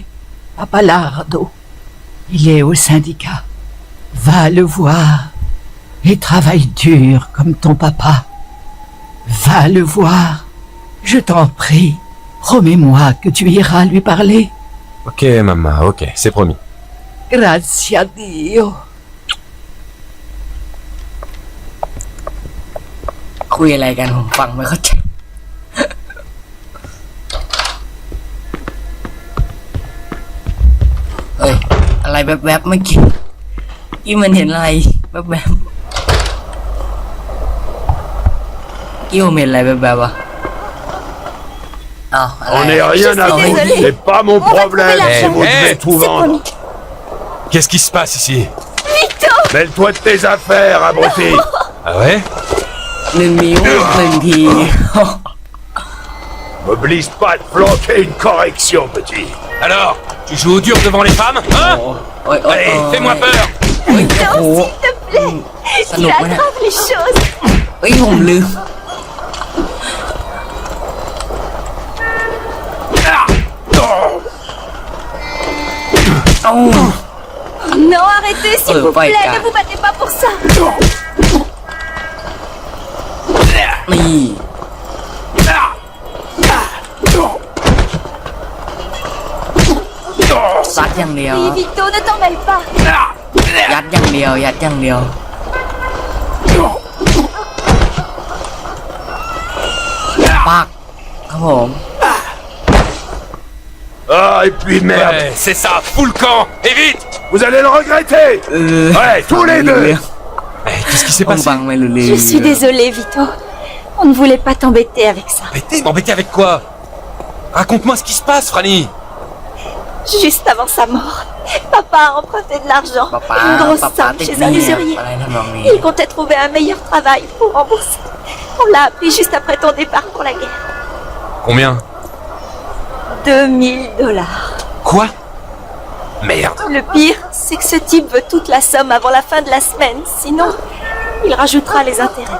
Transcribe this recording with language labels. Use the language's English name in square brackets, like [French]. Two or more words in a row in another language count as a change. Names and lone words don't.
[French] Papa Lardo. Il est au syndicat. Va le voir. Et travaille dur comme ton papa. Va le voir. Je t'en prie. Promets-moi que tu iras lui parler. Ok, Mama, ok, c'est promis. [Italian] Grazie a Dio. [Thai] คุยอะไรกันผมฟังไม่เข้าใจ เอ้ยอะไรแวบๆเมื่อกี้มันเห็นอะไรแวบๆผมเห็นอะไรแวบๆวะอ้าวอะไร [French] On n'est rien à désolée. foutre, c'est pas mon problème l'argent. si vous Eh, devez eh, tout vendre. Qu'est-ce qui se passe ici? Mêle-toi de tes affaires, abruti. Ah ouais? [Thai] หนึ่งนิ้วหนึ่งที [French] M'oblige pas de planter une correction, petit. Alors, tu joues au dur devant les femmes, hein? [Thai] โอ้ย [French] Allez, fais-moi peur! [Thai] เฮ้ยโอ้โหสนุกไหมเนี่ย [French] les choses. [Thai] เฮ้ยผมลืม เอ้า [French] Non, arrêtez, s'il vous plaît, ne vous battez pas pour ça. [Thai] นี่ซัดอย่างเดียว [French] Oui, Vito, ne t'en mêle pas. [Thai] ยัดอย่างเดียว ยัดอย่างเดียว ปักครับผม [French] Ah, et puis merde, Ouais, c'est ça, fous le camp! Et vite! vous allez le regretter. Ouais, tous les deux. Eh, qu'est-ce qui s'est [Thai] ผม [French] passé? [Thai] ฟังไม่รู้เรื่อง [French] Je suis désolée, Vito. On ne voulait pas t'embêter avec ça. M'embêter avec quoi? Raconte-moi ce qui se passe, Franny! Juste avant sa mort, papa a emprunté de l'argent, [Thai] ป๊าป๊า [French] une grosse [Thai] ป๊าป๊า [French] somme [Thai] ติด [French] chez ห un [Thai] นี้ [French] usurier. [Thai] อะไรทำนองนี้ [French] Il comptait trouver un meilleur travail pour rembourser. On l'a appris juste après ton départ pour la guerre. Combien? 2000 $. Quoi? Merde! Le pire, c'est que ce type veut toute la somme avant la fin de la semaine. Sinon, il rajoutera les intérêts.